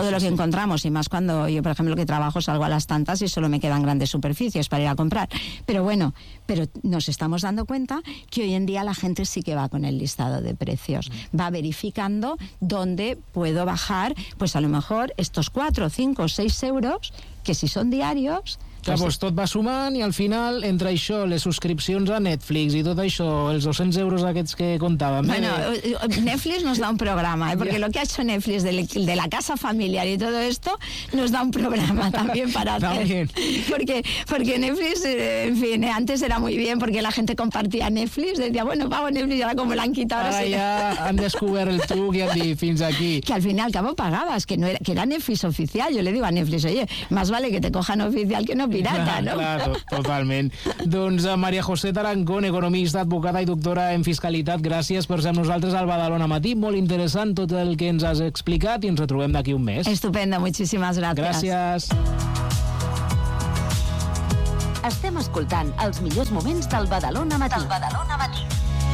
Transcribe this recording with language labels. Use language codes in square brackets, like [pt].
[es] Todo lo que encontramos, y más cuando yo, por ejemplo, que trabajo, salgo a las tantas y solo me quedan grandes superficies para ir a comprar. Pero bueno, pero nos estamos dando cuenta que hoy en día la gente sí que va con el listado de precios, va verificando dónde puedo bajar, pues a lo mejor estos 4, 5, 6 euros, que si son diarios... Pues sí. [ca] Tot va sumant i al final, entre això, les subscripcions a Netflix i tot això, els 200 euros aquests que contàvem... [es] Bueno, Netflix nos da un programa, ¿eh? Porque lo que ha hecho Netflix de la casa familiar y todo esto, nos da un programa también para hacer. También. Porque Netflix, en fin, antes era muy bien porque la gente compartía Netflix, decía, bueno, pago Netflix, ahora como la han quitado... [ca] Ara ya han descobert el truc i han dit, fins aquí. [es] Que al final, cabo, pagabas, que no era, que era Netflix oficial. Yo le digo a Netflix, oye, más vale que te cojan oficial que no pirata, ¿no? [ca] Claro, totalment. Doncs María José Tarancón, economista, advocada i doctora en fiscalitat, gràcies per ser amb nosaltres al Badalona Matí. Molt interessant tot el que ens has explicat i ens retrobem d'aquí un mes. Estupenda, moltíssimes gràcies. Gràcies. Estem escoltant els millors moments del Badalona Matí.